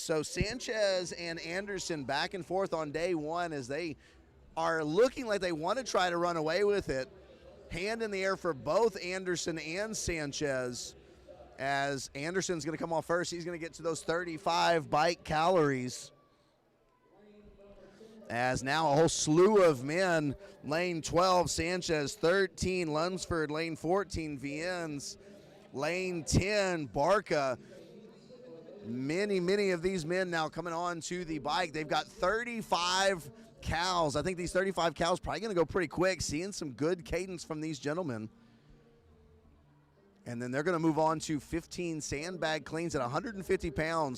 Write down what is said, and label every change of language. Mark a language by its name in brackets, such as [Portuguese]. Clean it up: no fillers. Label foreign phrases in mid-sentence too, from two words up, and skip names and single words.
[English] So Sanchez and Anderson back and forth on day one as they are looking like they want to try to run away with it. Hand in the air for both Anderson and Sanchez, as Anderson's going to come off first. He's going to get to those 35 bike calories. As now a whole slew of men, lane 12, Sanchez, 13, Lunsford, lane 14, Viennes, lane 10, Barca. Many of these men now coming on to the bike. They've got 35 cows. I think these 35 cows probably going to go pretty quick, seeing some good cadence from these gentlemen. And then they're going to move on to 15 sandbag cleans at 150 pounds.